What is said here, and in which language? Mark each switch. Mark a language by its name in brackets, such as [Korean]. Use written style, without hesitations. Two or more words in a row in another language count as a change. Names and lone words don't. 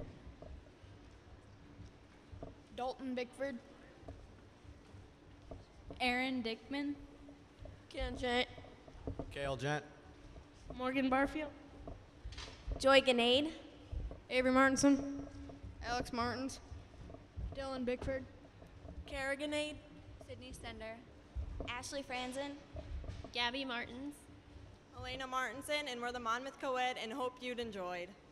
[English] Dalton Bickford. Aaron Dickman. Ken Gent. Kale Gent. Morgan Barfield. Joy Ganade. Avery Martinson. Alex Martins. Dylan Bickford. Kara Ganade. Sydney Stender. Ashley Franzen. Gabby Martins. Elena Martinson, and we're the Monmouth Co-Ed and hope you'd enjoyed.